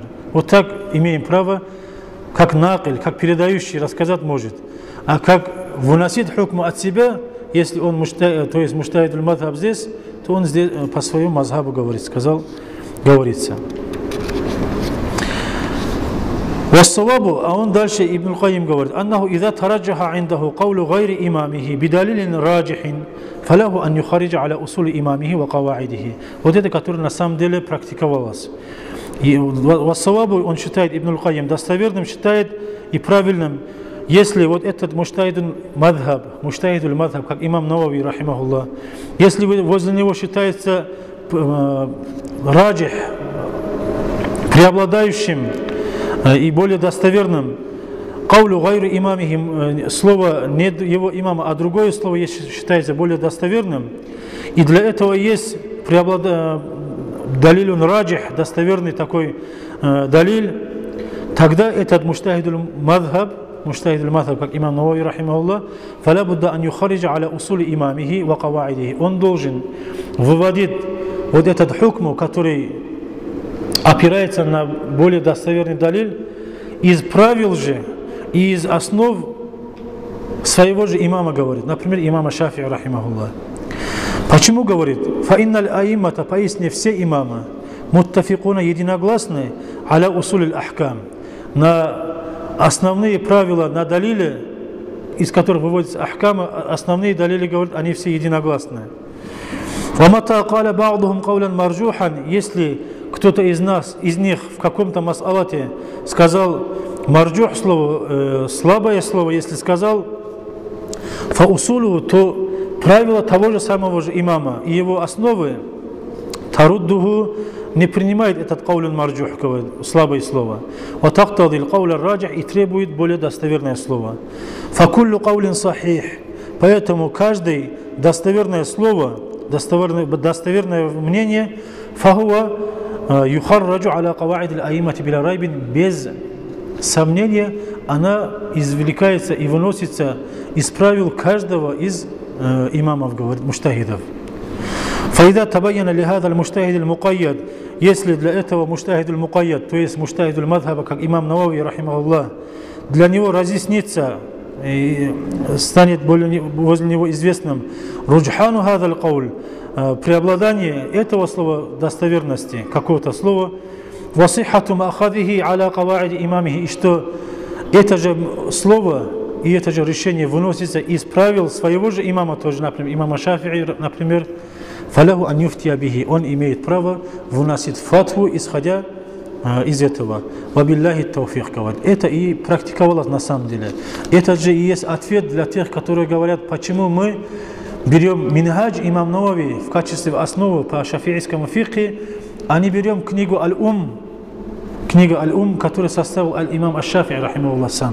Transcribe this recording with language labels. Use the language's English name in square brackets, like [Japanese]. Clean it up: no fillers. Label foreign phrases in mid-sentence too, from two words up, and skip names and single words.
[Russian] Вот так имеем право, как накиль, как передающий рассказать может. А как выносить хукму от себя, если он то есть [Arabic] مجتهد المذهب [Russian] здесь, то он здесь по своему мазхабу говорится. Вассавабу, а он дальше Ибн Кайим говорит: [Arabic] أنه إذا ترجح عنده قول غير إمامه بدليل راجح فله أن يخرج على أصول إمامه وقواعده. [Russian] Вот это, которое на самом деле практиковалось. И вассавабу, он считает, Ибн Кайим достоверным, считает и правильным, если вот этот [Arabic] مجتهد المذهب, [Russian] как имам Навави, рахимахуллах, если возле него считается раджих, преобладающим и более достоверным, [Arabic] قول غير إمامهم, [Russian] слово не его имама, а другое слово считается более достоверным, и для этого есть [Arabic] دليل راجح, [Russian] достоверный такой далиль, тогда этот [Arabic] مجتهد المذهب, [Russian] как имам Навави, [Arabic] رحمه الله فلا بد أن يخرج على أصول إمامه وقواعده. [Russian] Он должен выводить вот этот хукму, который опирается на более достоверный далиль, из правил же и из основ своего же имама, говорит. Например, имама Шафи'и, рахимахуллах. Почему говорит? [Arabic] فإن الأئمة, [Russian] поясни, все имамы муттафикуна, единогласны, [Arabic] على أصول الأحكام, [Russian] на основные правила, на далиле, из которых выводятся ахкамы, основные далили, говорят, они все единогласны. [Arabic] وَمَتَى قَالَ بَعْضُهُمْ قَوْلًا مَرْجُوحًا, [Russian] если кто-то из них в каком-то мас'алате сказал марджух слово, слабое слово, если сказал фаусулу, то правило того же самого же имама и его основы таруддуху не принимает этот [Arabic] قول مرجوح, [Russian] слабое слово. [Arabic] وتقتضي القول الراجح, [Russian] и требует более достоверное слово. [Arabic] فكل قول صحيح, [Russian] поэтому каждое достоверное слово, достоверное мнение, [Arabic] فهو يخرج على قواعد الأئمة بلا ريب, [Russian] без сомнения она извлекается и выносится из правил каждого из имамов, говорит, муштахидов. [Arabic] فإذا تبين لهذا المجتهد المقيد, [Russian] если для этого [Arabic] المجتهد المقيد, [Russian] то есть [Arabic] مجتهد المذهب, [Russian] как имам Навави, рахимахуллах, для него разъяснится и станет возле него известным [Arabic] رجحان هذا القول, [Russian] преобладание этого слова, достоверности какого-то слова, [Arabic] وصحة مأخذه على قواعد إمامه, [Russian] и что это же слово и это же решение выносится из правил своего же имама, тоже, например, имама Шафи'i, например, [Arabic] فله أن يفتي به, [Russian] он имеет право выносить фатву, исходя из этого. [Arabic] وبالله التوفيق, [Russian] говорит. Это и практиковалось на самом деле. Это же и есть ответ для тех, которые говорят, почему мы берем минхадж имам Навави в качестве основы по шафи'ийскому фикхе, а не берем книгу Аль-Ум, которую составил аль-имам аш-Шафи'и, рахимахуллах, сам.